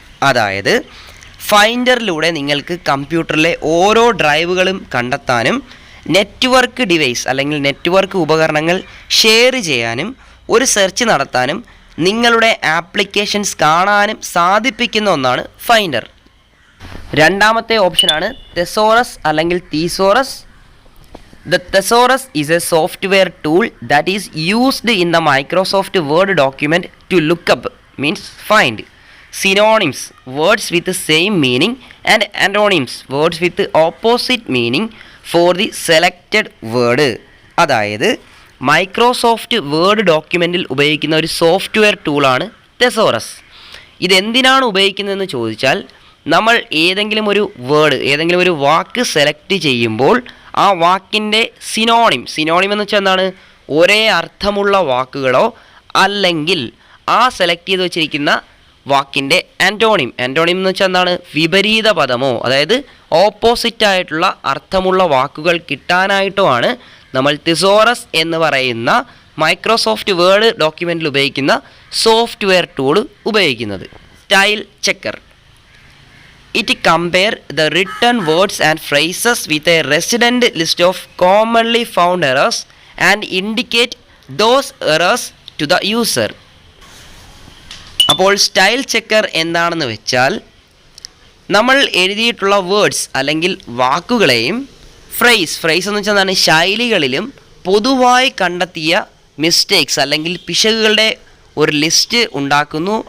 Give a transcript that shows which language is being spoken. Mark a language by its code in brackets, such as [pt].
[ml] അതായത് ഫൈൻഡറിലൂടെ നിങ്ങൾക്ക് കമ്പ്യൂട്ടറിലെ ഓരോ ഡ്രൈവുകളും കണ്ടെത്താനും നെറ്റ്വർക്ക് ഡിവൈസ് അല്ലെങ്കിൽ നെറ്റ്വർക്ക് ഉപകരണങ്ങൾ ഷെയർ ചെയ്യാനും ഒരു സെർച്ച് നടത്താനും നിങ്ങളുടെ ആപ്ലിക്കേഷൻസ് കാണാനും സാധിപ്പിക്കുന്ന ഒന്നാണ് ഫൈൻഡർ. രണ്ടാമത്തെ ഓപ്ഷനാണ് തെസോറസ് അല്ലെങ്കിൽ തീസോറസ്. [en] The thesaurus is a software tool that is used in the Microsoft Word document to look up, means find, synonyms, words with the same meaning, and antonyms, words with the opposite meaning for the selected word. [ml] അതായത് Microsoft word ഡോക്യുമെൻറ്റിൽ ഉപയോഗിക്കുന്ന ഒരു software ടൂളാണ് തെസോറസ്. ഇതെന്തിനാണ് ഉപയോഗിക്കുന്നതെന്ന് ചോദിച്ചാൽ, നമ്മൾ ഏതെങ്കിലും ഒരു word, ഏതെങ്കിലും ഒരു വാക്ക് സെലക്ട് ചെയ്യുമ്പോൾ ആ വാക്കിൻ്റെ സിനോണിം എന്ന് വെച്ചാൽ എന്താണ്? ഒരേ അർത്ഥമുള്ള വാക്കുകളോ അല്ലെങ്കിൽ ആ സെലക്ട് ചെയ്ത് വെച്ചിരിക്കുന്ന വാക്കിൻ്റെ ആൻറ്റോണിം എന്ന് വെച്ചാൽ എന്താണ്? വിപരീത പദമോ, അതായത് ഓപ്പോസിറ്റായിട്ടുള്ള അർത്ഥമുള്ള വാക്കുകൾ കിട്ടാനായിട്ടോ ആണ് നമ്മൾ തിസോറസ് എന്ന് പറയുന്ന മൈക്രോസോഫ്റ്റ് വേർഡ് ഡോക്യുമെൻറ്റിൽ ഉപയോഗിക്കുന്ന സോഫ്റ്റ്വെയർ ടൂൾ ഉപയോഗിക്കുന്നത്. Style checker. [en] It compare the written words and phrases with a resident list of commonly found errors and indicate those errors to the user. [ml] അപ്പോൾ സ്റ്റൈൽ ചെക്കർ എന്താണെന്ന് വെച്ചാൽ, നമ്മൾ എഴുതിയിട്ടുള്ള വേർഡ്സ് അല്ലെങ്കിൽ വാക്കുകളെയും phrase എന്ന് വെച്ചാൽ എന്താണ്? ശൈലികളിലും പൊതുവായി കണ്ടെത്തിയ മിസ്റ്റേക്സ് അല്ലെങ്കിൽ പിശകുകളുടെ ഒരു ലിസ്റ്റ് ഉണ്ടാക്കുന്നു.